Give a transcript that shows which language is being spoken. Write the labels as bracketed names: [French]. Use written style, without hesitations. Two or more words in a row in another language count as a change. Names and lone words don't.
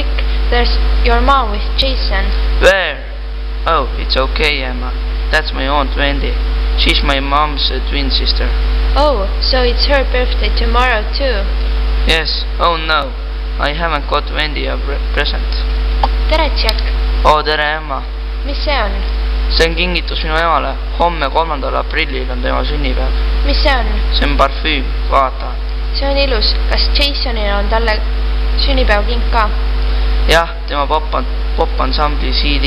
[English] There's your mom with Jason. Where? Oh, it's okay, Emma. That's my Aunt Wendy. She's my mom's twin sister. Oh, so it's her birthday tomorrow too. Yes. Oh no. I haven't got Wendy a present. [Estonian] Tere, Jack. Oh, tere, Emma. Mis see on? See on kingitus minu emale. Homme 3. aprillil on tema sünnipäev. Mis see on? See on parfüüm, vaata. See on ilus. Kas Jasonil on talle sünnipäevking ka? Jah, tema popansambli CD.